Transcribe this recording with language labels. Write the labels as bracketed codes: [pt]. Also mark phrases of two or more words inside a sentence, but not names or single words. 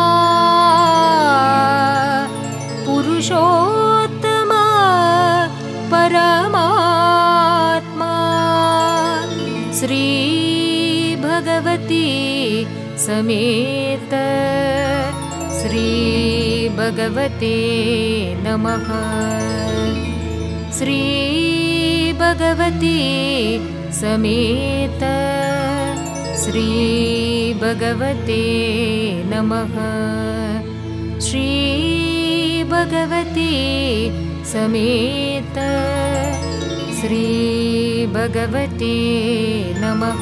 [sa] పురుషోత్తమ పరమాత్మా శ్రీ భగవతి సమేత శ్రీ భగవతే నమః. శ్రీ భగవతి समेत श्री भगवते नमः. श्री भगवती समेत श्री भगवते नमः.